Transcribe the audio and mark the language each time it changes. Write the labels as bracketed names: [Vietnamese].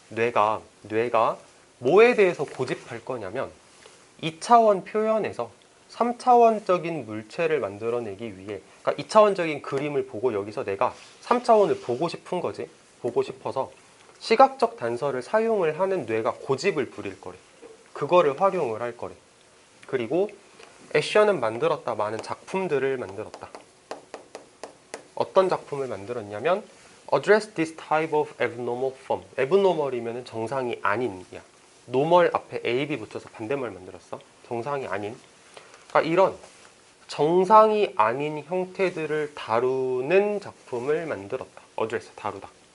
[Korean] 뇌가 뭐에 대해서 고집할 거냐면 2차원 표현에서 3차원적인 물체를 만들어내기 위해, 그러니까 2차원적인 그림을 보고 여기서 내가 3차원을 보고 싶은 거지. 보고 싶어서 시각적 단서를 사용을 하는 뇌가 고집을 부릴 거래. 그거를 활용을 할 거래. 그리고 애셔는 만들었다. 많은 작품들을 만들었다. 어떤 작품을 만들었냐면 [English] address this type of abnormal form. [Korean] abnormal이면 정상이 아닌이야. normal 앞에 a, b 붙여서 반대말 만들었어. 정상이 아닌. 그러니까 이런 정상이 아닌 형태들을 다루는 작품을 만들었다. address, 다루다.